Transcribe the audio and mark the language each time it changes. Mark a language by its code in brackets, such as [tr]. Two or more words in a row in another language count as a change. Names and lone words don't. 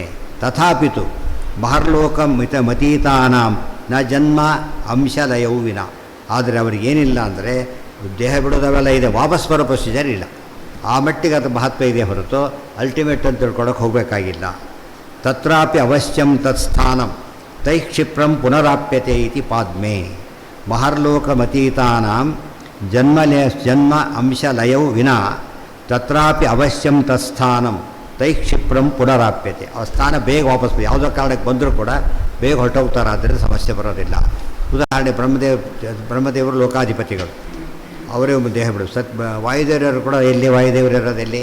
[sa] ತಥಾಪಿತು ಮಹರ್ಲೋಕ ಮತೀತಾನಾಂ ನ ಜನ್ಮ ಅಂಶಲಯವು ವಿನ. [kn] ಆದರೆ ಅವ್ರಿಗೇನಿಲ್ಲ ಅಂದರೆ ದೇಹ ಬಿಡೋದವೆಲ್ಲ ಇದೆ, ವಾಪಸ್ ಬರೋ ಪ್ರೊಸೀಜರ್ ಇಲ್ಲ. ಆ ಮಟ್ಟಿಗೆ ಅದು ಮಹತ್ವ ಇದೆ ಹೊರತು ಅಲ್ಟಿಮೇಟ್ ಅಂತ ತಿಳ್ಕೊಳಕ್ಕೆ ಹೋಗಬೇಕಾಗಿಲ್ಲ. [sa] ತತ್ರಾಪಿ ಅವಶ್ಯಂ ತತ್ಸ್ಥಾನಂ ತೈ ಕ್ಷಿಪ್ರಂ ಪುನರಾಪ್ಯತೆ ಇತಿ ಪಾದ್ಮೆ ಮಹರ್ಲೋಕಮತೀತಾನಾಂ ಜನ್ಮ ಅಂಶಲಯೌ ವಿನಾ ತತ್ರಾಪಿ ಅವಶ್ಯಂ ತತ್ಸ್ಥಾನಂ ತೈ ಕ್ಷಿಪ್ರಂ ಪುನರಾಪ್ಯತೆ. [kn] ಆ ಸ್ಥಾನ ಬೇಗ ವಾಪಸ್ ಯಾವುದೋ ಕಾರಣಕ್ಕೆ ಬಂದರೂ ಕೂಡ ಬೇಗ ಹೊರಟೋಗ್ತಾರೆ, ಆದ್ದರಿಂದ ಸಮಸ್ಯೆ ಬರೋದಿಲ್ಲ. ಉದಾಹರಣೆ ಬ್ರಹ್ಮದೇವರು ಲೋಕಾಧಿಪತಿಗಳು, ಅವರೇ ದೇಹ ಬಿಡು. ವಾಯುದೇವರರು ಕೂಡ ಎಲ್ಲಿ ವಾಯುದೇವರು ಇರೋದೆಲ್ಲಿ?